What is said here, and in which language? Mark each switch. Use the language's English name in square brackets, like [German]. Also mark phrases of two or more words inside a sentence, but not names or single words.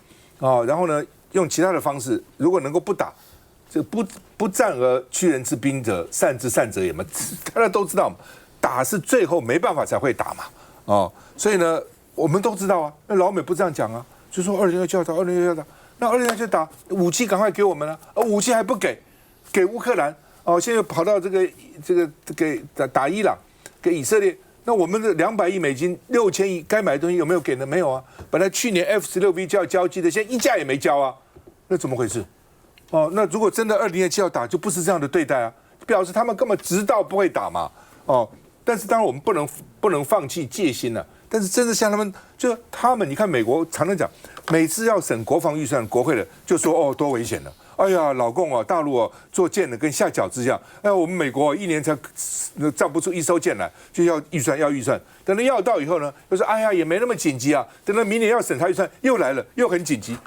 [Chinese] 哦，然後呢，用其他的方式，如果能夠不打，這不戰而屈人之兵者，善之善者也嘛，大家都知道嘛，打是最後沒辦法才會打嘛，哦，所以呢，我們都知道啊，那老美不這樣講啊，就說2027要打，2027要打，那2027打，武器趕快給我們啊，武器還不給烏克蘭，哦，現在又跑到這個給打伊朗，給以色列。那我們的200億美金，6000億該買的東西有沒有給呢？沒有啊。本來去年 F-16V 就要交機的，現在一架也沒交啊。那怎麼回事？哦，那如果真的2027要打，就不是這樣的對待啊，表示他們根本知道不會打嘛。哦，但是當然我们不能放棄戒心了、啊。但是真的像他們，就他們，你看美國常常講，每次要審國防預算，國會的就說哦多危險了。哎呀，老共啊，大陸啊，做艦的跟下餃子一樣。哎，我們美國1年才造不出一艘艦來，就要預算。等到要到以後呢，又說哎呀也沒那麼緊急啊。等到明年要審查預算又來了，又很緊急。